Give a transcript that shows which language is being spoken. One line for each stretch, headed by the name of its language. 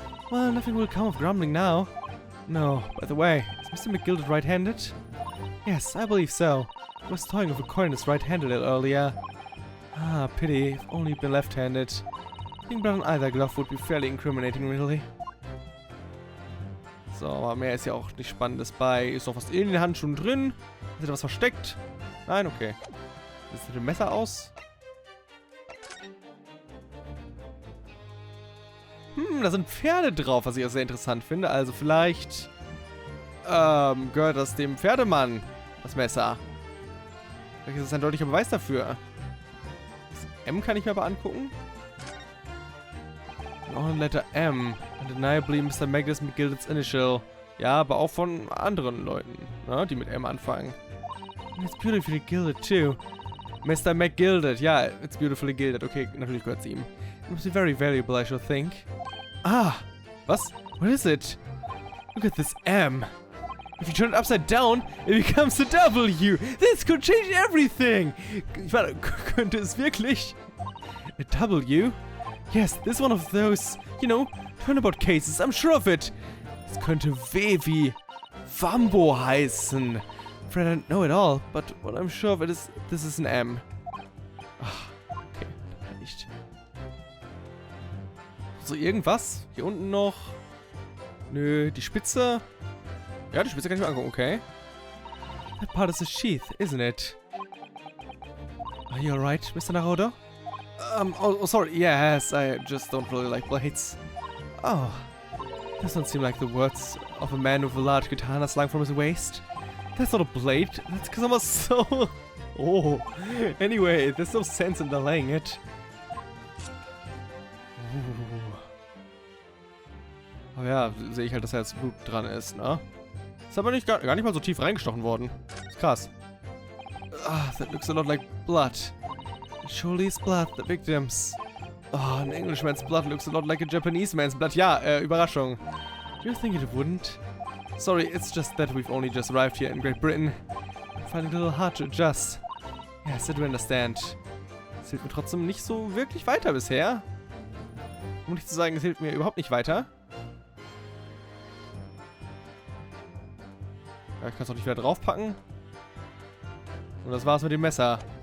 English: Well, nothing will come of grumbling now. No, by the way, is Mr. McGilda right-handed? Yes, I believe so. I was talking of recording this right-handed earlier. Ah, pity. If only he'd been left-handed. I think blood on either glove would be fairly incriminating, really.
German: So, aber mehr ist ja auch nicht Spannendes bei. Ist noch was in den Handschuhen drin? Ist da was versteckt? Nein, okay. Sieht mit dem Messer aus? Da sind Pferde drauf, was ich auch sehr interessant finde. Also vielleicht gehört das dem Pferdemann. Das Messer. Vielleicht ist es ein deutlicher Beweis dafür. Das M kann ich mir aber angucken. Noch eine
English: Letter M. Undeniably Mr. Magnus McGilded's initial.
German: Ja, aber auch von anderen Leuten, ne, die mit M anfangen.
English: It's beautifully gilded too. Mr. McGilded. Ja, it's beautifully gilded.
German: Okay, natürlich gehört es ihm.
English: It must be very valuable, I should think. Ah,
German: was?
English: What is it? Look at this M. If you turn it upside down, it becomes a W. This could change everything.
German: Ich meine, könnte es wirklich?
English: A W? Yes, this is one of those, you know, turnabout cases. I'm sure of it.
German: Es könnte W wie Wambo heißen.
English: Fred, I don't know it all, but what I'm sure of it is, this is an M.
German: Ach, okay, nicht. So, irgendwas? Hier unten noch? Nö, die Spitze? Ja, die Spitze kann ich mir angucken, okay.
English: That part is a sheath, isn't it? Are you alright, Mr. Narodo? Oh, sorry, yes, I just don't really like blades. Oh, doesn't seem like the words of a man with a large katana slung from his waist. That's not a blade, that's because I'm so... Oh, anyway, there's no sense in delaying it.
German: Oh ja, sehe ich halt, dass da jetzt Blut dran ist, ne? Ist aber nicht, gar nicht mal so tief reingestochen worden. Ist krass.
English: Ah, that looks a lot like blood. It surely is blood, the victims. Oh, an Englishman's blood looks a lot like a Japanese man's blood.
German: Ja, Überraschung.
English: Do you think it wouldn't? Sorry, it's just that we've only just arrived here in Great Britain. I'm finding it a little hard to adjust. Yes, I do understand.
German: Es hilft mir trotzdem nicht so wirklich weiter bisher. Um nicht zu sagen, es hilft mir überhaupt nicht weiter. Ja, ich kann es auch nicht wieder draufpacken. Und das war's mit dem Messer.